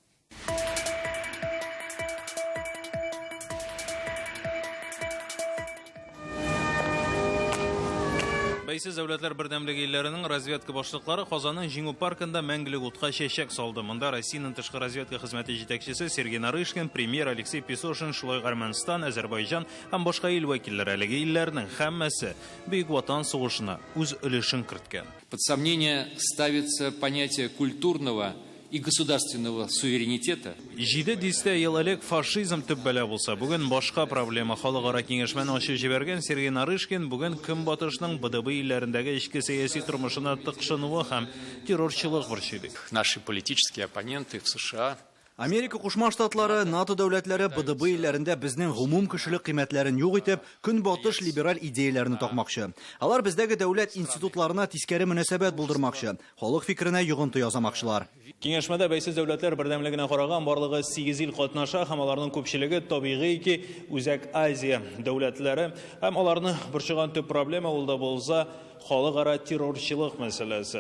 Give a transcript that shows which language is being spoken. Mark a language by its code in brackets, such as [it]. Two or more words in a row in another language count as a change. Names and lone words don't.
[tt] Бәйсез дәүләтләр бердәмлеге илләренең разведка башлыклары Казанның Җиңү паркында мәңгелек утка чәчәк салды. Монда Россиянең тышкы разведка хезмәте җитәкчесе Сергей Нарышкин, премьер Алексей Песошин, шулай Армәнстан, Азәрбайҗан һәм башка ил вәкилләре әлеге илләрнең һәммәсе Бөек Ватан сугышына үз өлешен керткән. [ru] Под сомнение ставится понятие культурного и государственного суверенитета. [tt] 7 дистә ел элек фашизм төп бәла булса, бүген башка проблема. Халыкара киңәшмәне ачып җибәргән Сергей Нарышкин бүген Көнбатышның БДБ илләрендәге эчке сәяси тормышына тыкшынуы һәм террорчылык борчый. [ru] Наши политические оппоненты в США. [tt] Америка Кушма Штатлары, НАТО дәүләтләре БДБ илләрендә безнең гомум кешелек кыйммәтләрен юк итеп, Көнбатыш либераль идеяләрне такмакчы. Алар бездәге дәүләт институтларына тискәре мөнәсәбәт булдырмакчы, халык фикеренә йогынты язамакчылар. Киңәшмәдә бәйсез дәүләтләр бердәмлегенә караган барлыгы 8 ил катнаша һәм аларның күпчелеге табигый ки Үзәк Азия дәүләтләре һәм аларны борчыган төп проблема ул да булса халыкара террорчылык мәсьәләсе.